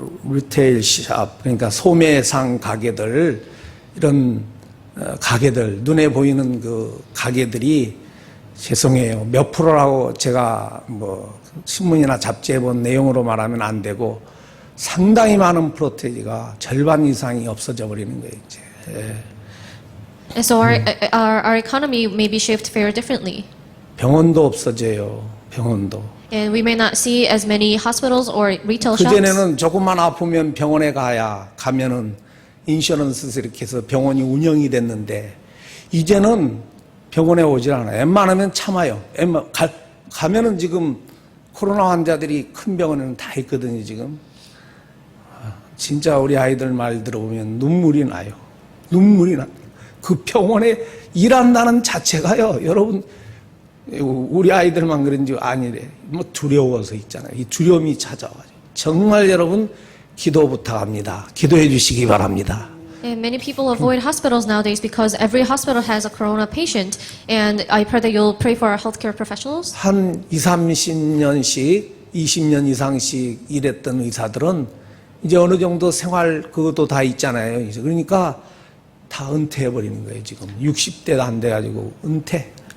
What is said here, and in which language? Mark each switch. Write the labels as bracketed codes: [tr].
[ko] 리테일 샵 그러니까 소매상 가게들 이런 가게들 눈에 보이는 그 가게들이 죄송해요. 몇 프로라고 제가 뭐 신문이나 잡지에 본 내용으로 말하면 안 되고 상당히 많은 프로테이지가 절반 이상이 없어져 버리는 거예요, 이제. [en] And so our economy may be shaped very differently. [ko] 병원도 없어져요. 병원도. [en] And we may not see as many hospitals or retail shops. [ko] 그전에는 조금만 아프면 병원에 가면은 인슈런스 이렇게 해서 병원이 운영이 됐는데 이제는 병원에 오질 않아요. 웬만하면 참아요. 가면은 지금 코로나 환자들이 큰 병원에는 다 있거든요, 지금. 진짜 우리 아이들 말 들어보면 눈물이 나요. 눈물이 나. 그 병원에 일한다는 자체가요, 여러분, 우리 아이들만 그런지 아니래. 뭐 두려워서 있잖아요. 이 두려움이 찾아와가지고. 정말 여러분, 기도 부탁합니다. 기도해 주시기 바랍니다. [en] And many people avoid hospitals nowadays because every hospital has a corona patient. And I pray that you'll pray for our healthcare professionals. [ko] 한 20-30년씩, 20년 이상씩 일했던 의사들은 이제 어느 정도 생활 그것도 다 있잖아요. 이제 그러니까 다 은퇴해 버리는 거예요, 지금. 60대도 안 돼 가지고 은퇴.